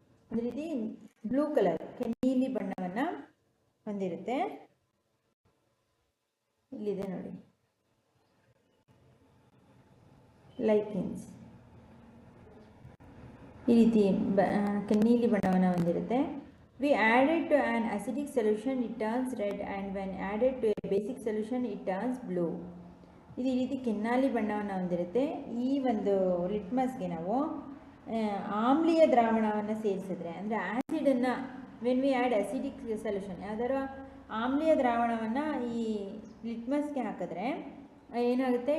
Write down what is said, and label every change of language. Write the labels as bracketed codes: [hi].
[kn] ಒಂದು ರೀತಿ blue colour ಕೆನ್ನೀಲಿ ಬಣ್ಣವನ್ನು ಹೊಂದಿರುತ್ತೆ. ಇಲ್ಲಿದೆ ನೋಡಿ, ಲೈಕಿನ್ಸ್ ಈ ರೀತಿ ಕೆನ್ನೀಲಿ ಬಣ್ಣವನ್ನು ಹೊಂದಿರುತ್ತೆ. [en] We added to an acidic solution, it turns red, and when added to a basic solution, it turns blue. [kn] ಇದು ಈ ರೀತಿ ಕೆನ್ನಾಲಿ ಬಣ್ಣವನ್ನು ಹೊಂದಿರುತ್ತೆ. ಈ ಒಂದು ಲಿಟ್ಮಸ್ಗೆ ನಾವು ಆಮ್ಲೀಯ ದ್ರಾವಣವನ್ನು ಸೇರಿಸಿದ್ರೆ, ಅಂದರೆ ಆ್ಯಸಿಡನ್ನು, [en] when we add acidic solution, [kn] ಯಾವ್ದಾದ್ರು ಆಮ್ಲೀಯ ದ್ರಾವಣವನ್ನು ಈ ಲಿಟ್ಮಸ್ಗೆ ಹಾಕಿದ್ರೆ ಏನಾಗುತ್ತೆ?